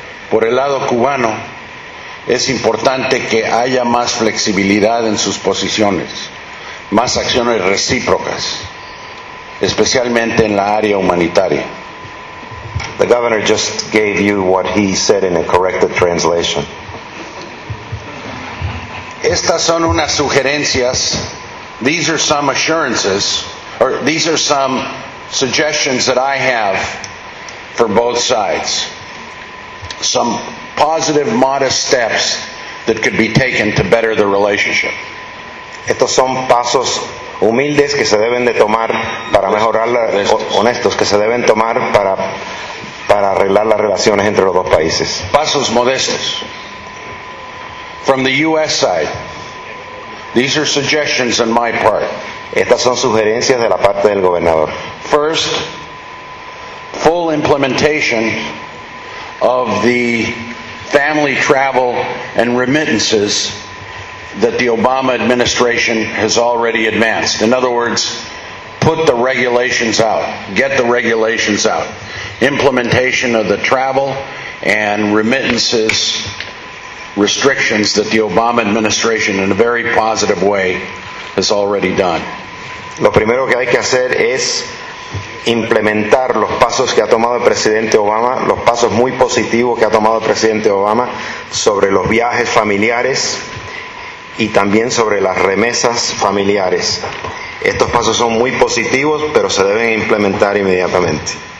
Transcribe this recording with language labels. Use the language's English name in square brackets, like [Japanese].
[Spanish] Por el lado cubano, es importante que haya más flexibilidad en sus posiciones, más acciones recíprocas, especialmente en la área humanitaria. [English] The governor just gave you what he said in a corrected translation. [Spanish] Estas son unas sugerencias. [English] These are some assurances, or these are some suggestions that I have for both sides. Some positive, modest steps that could be taken to better the relationship. [Spanish] Estos son pasos humildes que se deben de tomar para mejorar la, honestos que se deben tomar para arreglar las relaciones entre los dos países. Pasos modestos. [English] From the U.S. side, these are suggestions on my part. [Spanish] Estas son sugerencias de la parte del gobernador. [English] First, full implementation of the family travel and remittances that the Obama administration has already advanced. In other words, put the regulations out. Get the regulations out. Implementation of the travel and remittances restrictions that the Obama administration in a very positive way has already done. [Spanish] Lo primero que hay que hacer es implementar los pasos que ha tomado el presidente Obama, los pasos muy positivos que ha tomado el presidente Obama sobre los viajes familiares y también sobre las remesas familiares. Estos pasos son muy positivos, pero se deben implementar inmediatamente.